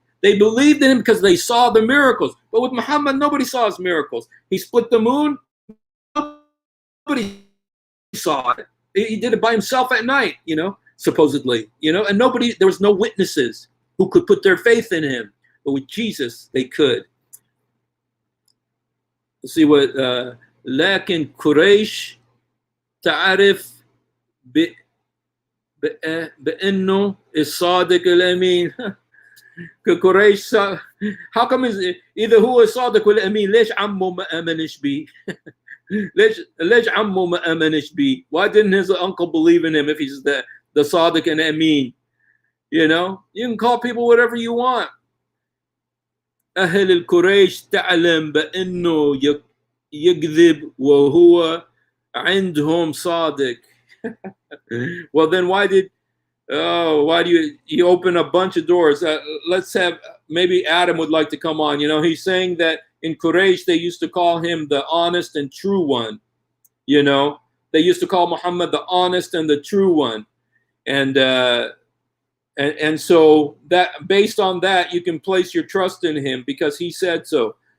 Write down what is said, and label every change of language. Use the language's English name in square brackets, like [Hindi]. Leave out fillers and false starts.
[English] They believed in him because they saw the miracles. But with Muhammad, nobody saw his miracles. He split the moon. Nobody saw it. He did it by himself at night, you know, supposedly, you know, and there was no witnesses who could put their faith in him. But with Jesus, they could. Let's see what, [Arabic] لكن قريش تعرف بأنه الصادق الأمين. قريش, [English] how come [Arabic] إذا هو الصادق والأمين ليش عمه ما آمنش بيه؟ ليش عمه ما آمنش بيه? [English] Why didn't his uncle believe in him if he's the صادق and Amin? You know, you can call people whatever you want. [Arabic] أهل القريش تعلم بأنه يكذب وهو عندهم صادق. [English] Well, then why do you open a bunch of doors? Let's have, maybe Adam would like to come on. You know, he's saying that in Quraysh they used to call him the honest and true one. You know, they used to call Muhammad the honest and the true one, and so that based on that you can place your trust in him because he said so.